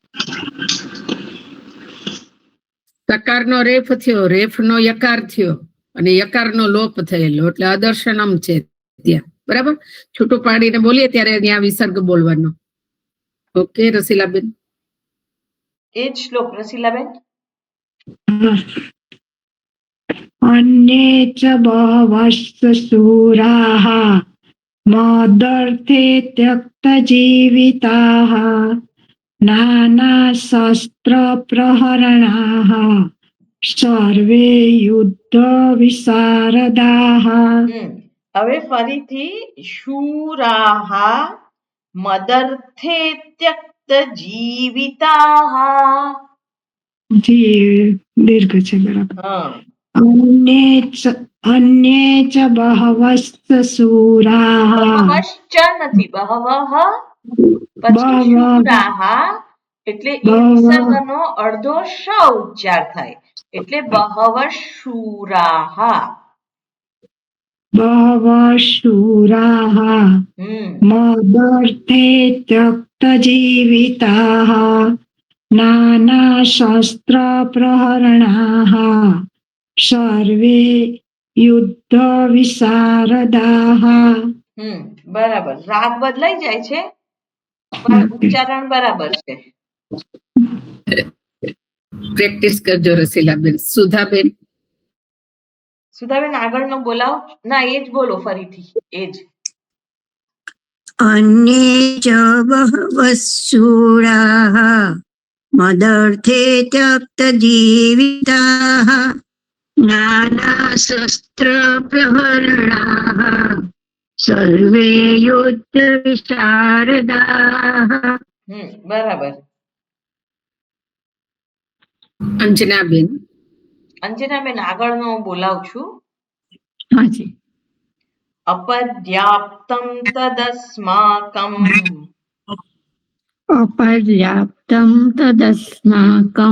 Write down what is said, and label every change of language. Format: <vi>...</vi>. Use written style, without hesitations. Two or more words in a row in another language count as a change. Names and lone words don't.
<gu>સકારનો રેફ થયો, રેફનો યકાર થયો અને યકારનો લોપ થયેલો એટલે અદર્શનમ છે ત્યાં. બરાબર? છૂટું પાડીને બોલીએ ત્યારે ત્યાં વિસર્ગ બોલવાનો. ઓકે રસીલાબેન? એ જ શ્લોક રસીલાબેન.</gu> <sa>अन्ये च बहवश्च शूराः मदर्थे त्यक्तजीविताः नानाशस्त्रप्रहरणाः सर्वे युद्धविशारदाः.</sa> <gu>હવે ફરીથી</gu> <sa>शूराः मदर्थे त्यक्त जीविताः.</sa> <gu>દીર્ઘ છે બરાબર. હા.</gu> <sa>अन्ये च बहवश्च शूराः.</sa> <gu>બહવશ્ચ નથી, બહવઃ પછી શૂરાહા એટલે એ વિસર્ગનો અડધો શ ઉચ્ચાર થાય એટલે</gu> <sa>बहव शूराः. बहवः शूराः मदर्थे त्यक्तजीविताः नानाशस्त्रप्रहरणाः सर्वे युद्धविशारदाः.</sa> <gu>બરાબર. રાગ બદલાઈ જાય છે પણ ઉચ્ચારણ બરાબર છે. પ્રેક્ટિસ કરજો રસીલાબેન. સુધાબેન? સુધાબેન આગળનો બોલાવો. ના, એ જ બોલો ફરીથી, એ જ.</gu> <sa>अन्ये च बहवः शूराः मदर्थे त्यक्तजीविताः नानाशस्त्रप्रहरणाः सर्वे युद्धविशारदाः.</sa> <gu>બરાબર. અંજનાબેન? અંજનાબેન આગળનો બોલાવું છું. હાજી.</gu> <sa>अपर्याप्तम् तदस्माकम् अपर्याप्तम् तदस्माकम्</sa>